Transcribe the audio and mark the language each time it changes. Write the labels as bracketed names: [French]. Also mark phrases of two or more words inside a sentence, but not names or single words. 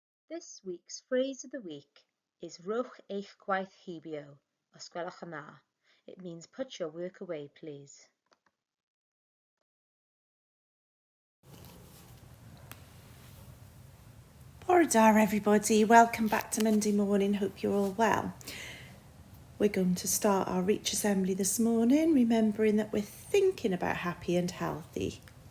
[English] This week's phrase of the week is [Welsh] Rhowch eich gwaith hibio, os gwelwch yn dda. [English] It means put your work away, please. [Welsh] Bore da [English] everybody, welcome back to Monday morning, hope you're all well. We're going to start our Reach Assembly this morning, remembering that we're thinking about happy and healthy.